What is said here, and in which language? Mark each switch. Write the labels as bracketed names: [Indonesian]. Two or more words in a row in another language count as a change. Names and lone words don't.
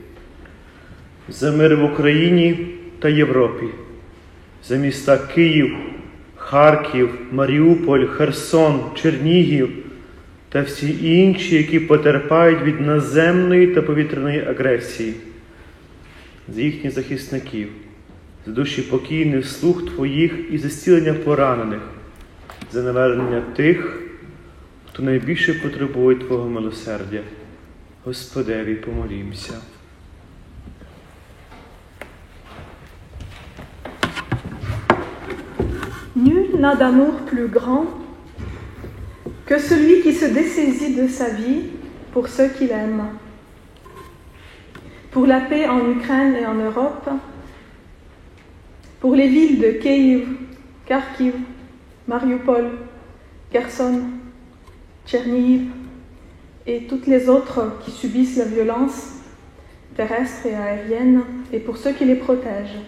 [Ukrainian] За мир в Україні та Європі, за міста Київ, Харків, Маріуполь, Херсон, Чернігів та всі інші, які потерпають від наземної та повітряної агресії, за їхніх захисників, за душі покійних слуг Твоїх і за зцілення поранених, за навернення тих, хто найбільше потребує Твого милосердя. Господеві, помолімся. [French] Nul n'a d'amour plus grand que celui qui se dessaisit de sa vie pour ceux qu'il aime. Pour la paix en Ukraine et en Europe, pour les villes de Kiev, Kharkiv, Mariupol, Kherson, Tchernihiv et toutes les autres qui subissent la violence terrestre et aérienne, et pour ceux qui les protègent.